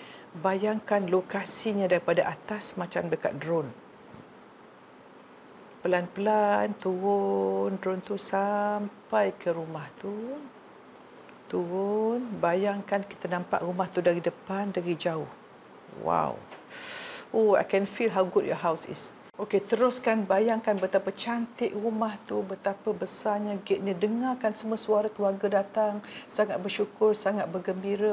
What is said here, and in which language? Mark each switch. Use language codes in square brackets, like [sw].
[ms] Bayangkan lokasinya daripada atas macam dekat drone. Pelan-pelan turun drone tu sampai ke rumah tu. Turun, bayangkan kita nampak rumah tu dari depan, dari jauh. Wow. [en] I can feel how good your house is. [ms] Okey, teruskan bayangkan betapa cantik rumah tu, betapa besarnya gate-nya. Dengarkan semua suara keluarga datang, sangat bersyukur, sangat bergembira.